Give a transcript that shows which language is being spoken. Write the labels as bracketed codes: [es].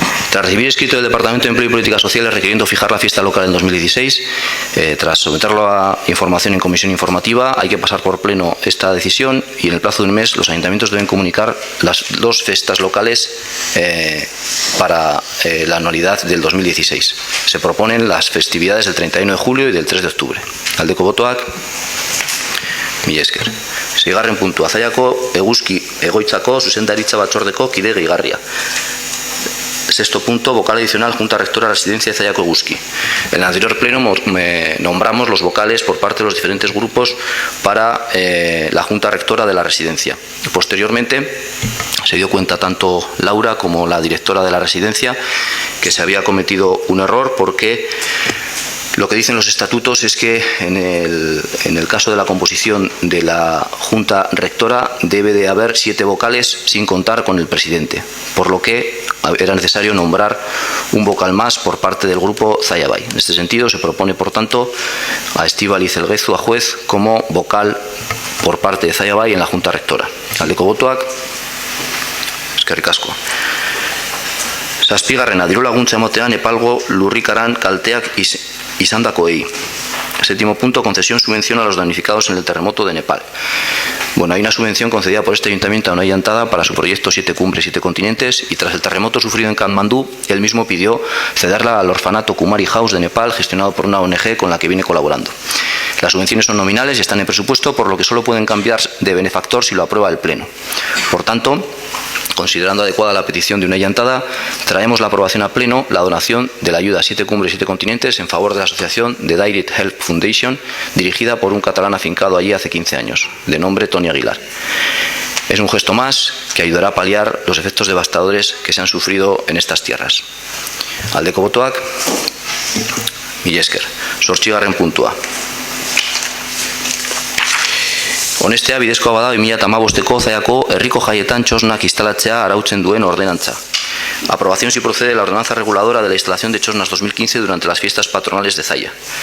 [es] Tras recibir escrito del Departamento de Empleo y Políticas Sociales requiriendo fijar la fiesta local en 2016, tras someterlo a información en comisión informativa, hay que pasar por pleno esta decisión y en el plazo de un mes los ayuntamientos deben comunicar las dos fiestas locales para la anualidad del 2016. Se proponen las festividades del 31 de julio y del 3 de octubre. [eu] Aldeko botoak, mila esker. Seigarren puntua, Zallako eguzki egoitzako zuzendaritza batzordeko kide gehigarria. [es] Sexto punto, vocal adicional, Junta Rectora Residencia de Zallako Eguzki. En el anterior pleno nombramos los vocales por parte de los diferentes grupos para la Junta Rectora de la Residencia. Posteriormente se dio cuenta tanto Laura como la directora de la residencia que se había cometido un error porque lo que dicen los estatutos es que en el caso de la composición de la Junta Rectora debe de haber 7 vocales sin contar con el presidente, por lo que era necesario nombrar un vocal más por parte del grupo Zallabay. En este sentido se propone, por tanto, a Estíbaliz Elguezu, a juez, como vocal por parte de Zallabay en la Junta Rectora. [eu] Aldeko botoak, eskerrik asko. Zazpigarrena, diru laguntza ematean epalgo lurrikaran kalteak izandakoei. [es] Séptimo punto, concesión subvención a los damnificados en el terremoto de Nepal. Bueno, hay una subvención concedida por este ayuntamiento a una llantada para su proyecto 7 cumbres, 7 continentes, y tras el terremoto sufrido en Katmandú, él mismo pidió cederla al orfanato Kumari House de Nepal, gestionado por una ONG con la que viene colaborando. Las subvenciones son nominales y están en presupuesto, por lo que solo pueden cambiar de benefactor si lo aprueba el Pleno. Por tanto, considerando adecuada la petición de una llantada, traemos la aprobación a pleno la donación de la ayuda 7 cumbres, 7 continentes en favor de la asociación The Direct Help Foundation, dirigida por un catalán afincado allí hace 15 años, de nombre Toni Aguilar. Es un gesto más que ayudará a paliar los efectos devastadores que se han sufrido en estas tierras. [eu] Aldeko botoak, mila esker. Zortzigarren puntua. Honestea bidezkoa bada 2015ko Zallako herriko jaietan txosnak instalatzea arautzen duen ordenantza. [es] Aprobación si procede la ordenanza reguladora de la instalación de chosnas 2015 durante las fiestas patronales de Zalla.